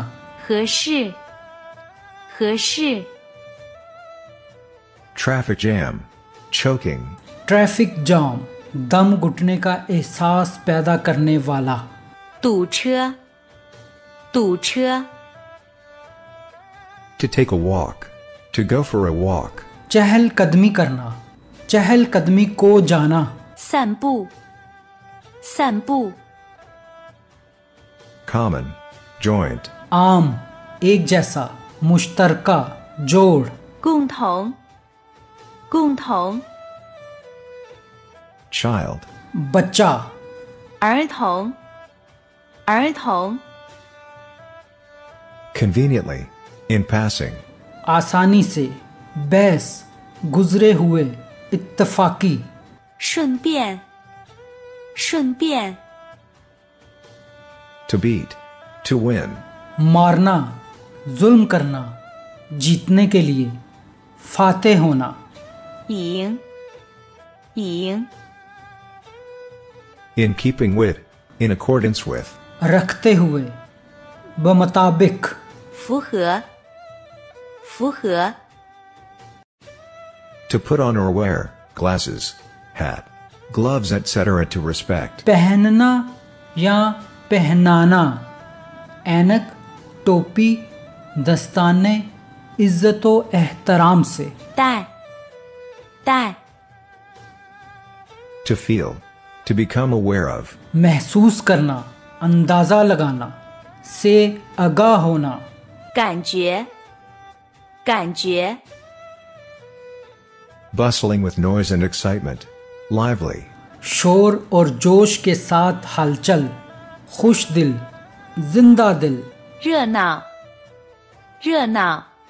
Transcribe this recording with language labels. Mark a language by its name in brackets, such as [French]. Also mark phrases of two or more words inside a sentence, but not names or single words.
[Chinese] 合适合适 [English] Traffic jam. Choking. traffic jam, [Urdu] دم گھٹنے کا احساس پیدا کرنے والا. [Chinese] 堵车堵车 [English] To take a walk. To go for a walk. [Urdu] چہل قدمی کرنا، چہل قدمی کو جانا. [Chinese] 散步散步 [English] Common. Joint. [Urdu] عام، ایک جیسا، مشترکہ، جوڑ. [Chinese] 共同共同 [English] Child. [Urdu] बच्चा, [Chinese] 儿童儿童 [English] Conveniently. In passing. [Urdu] آسانی سے، بحث، گزرے ہوئے، اتفاقی. [Chinese] 顺便顺便 [English] To beat. To win. [Urdu] مارنا، ظلم کرنا، جیتنے کے لیے، فاتح ہونا. [Chinese] 赢赢 [English] In keeping with. In accordance with. [Urdu] رکھتے ہوئے، بمطابق. [Chinese] 符合符合 [English] To put on or wear. Glasses. Hat. Gloves etc. To respect. [Urdu] پہننا یا پہنانا، عینک، ٹوپی، دستانے، عزت و احترام سے. [Chinese] 戴戴 [English] To feel. To become aware of. [Urdu] محسوس کرنا، اندازہ لگانا، سے آگاہ ہونا. [Chinese] 感觉感觉 [English] Bustling with noise and excitement. Lively. [Urdu] شور اور جوش کے ساتھ ہلچل، خوش دل، زندہ دل. [Chinese] 热闹热闹